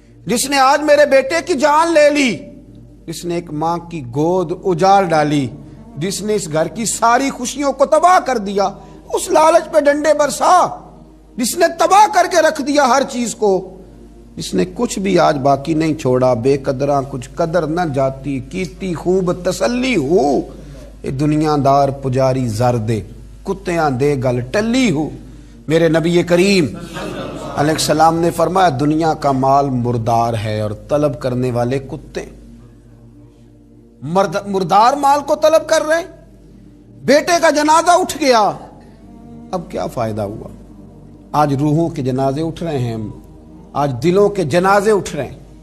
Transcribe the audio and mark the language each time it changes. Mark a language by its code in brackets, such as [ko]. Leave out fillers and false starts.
[ur] جس نے آج میرے بیٹے کی جان لے لی، جس نے ایک ماں کی گود اجاڑ ڈالی، جس نے اس گھر کی ساری خوشیوں کو تباہ کر دیا، اس لالچ پہ ڈنڈے برسا، جس نے تباہ کر کے رکھ دیا ہر چیز کو، جس نے کچھ بھی آج باقی نہیں چھوڑا. [pa] بے قدراں کچھ قدر نہ جاتی، کیتی خوب تسلی ہو، اے دنیا دار پجاری زر دے، کتیاں دے گل ٹلی ہو. [ur] میرے نبی کریم علیہ السلام نے فرمایا دنیا کا مال مردار ہے اور طلب کرنے والے کتے. مردار مال کو طلب کر رہے. بیٹے کا جنازہ اٹھ گیا، اب کیا فائدہ ہوا؟ آج روحوں کے جنازے اٹھ رہے ہیں، آج دلوں کے جنازے اٹھ رہے ہیں.